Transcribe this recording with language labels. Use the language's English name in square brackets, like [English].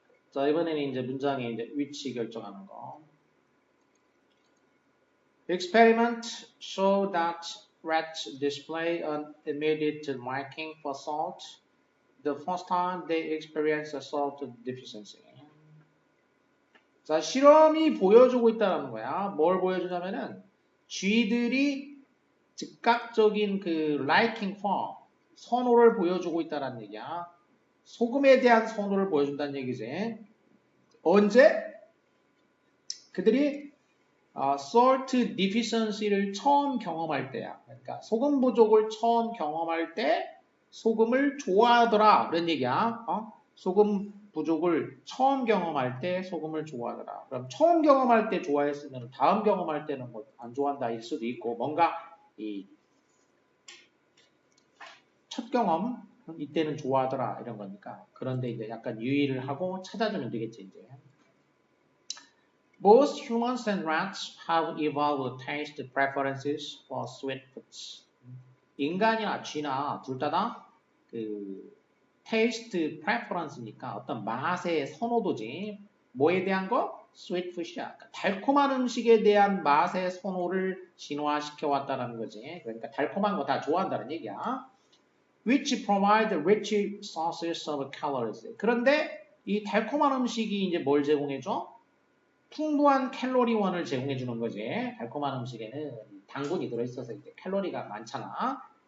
[Korean] 자, 이번에는 이제 문장의 이제 위치 결정하는 거. [English] Experiment show that rats display an immediate liking for salt the first time they experience a salt deficiency. [Korean] 자, 실험이 보여주고 있다는 거야. 뭘 보여주냐면은 쥐들이 즉각적인 그 liking for 선호를 보여주고 있다는 얘기야. 소금에 대한 선호를 보여준다는 얘기지. 언제? 그들이 salt deficiency를 처음 경험할 때야. 그러니까 소금 부족을 처음 경험할 때 소금을 좋아하더라. 그런 얘기야. 소금 부족을 처음 경험할 때 소금을 좋아하더라. 그럼 처음 경험할 때 좋아했으면 다음 경험할 때는 뭐 안 좋아한다 일 수도 있고 뭔가 이 첫 경험 이때는 좋아하더라 이런 거니까. 그런데 이제 약간 유의를 하고 찾아주면 되겠지 이제. [English] Both humans and rats have evolved taste preferences for sweet foods. [Korean] 인간이나 쥐나 둘 다 그 taste preference니까 어떤 맛의 선호도지. 뭐에 대한 거? sweet food이야. 그러니까 달콤한 음식에 대한 맛의 선호를 진화시켜 왔다는 거지. 그러니까 달콤한 거 다 좋아한다는 얘기야. [English] Which provide rich sources of calories. [Korean] 그런데 이 달콤한 음식이 이제 뭘 제공해줘? 풍부한 캘로리원을 제공해 주는 거지. 달콤한 음식에는 당분이 들어있어서 이제 칼로리가 많잖아.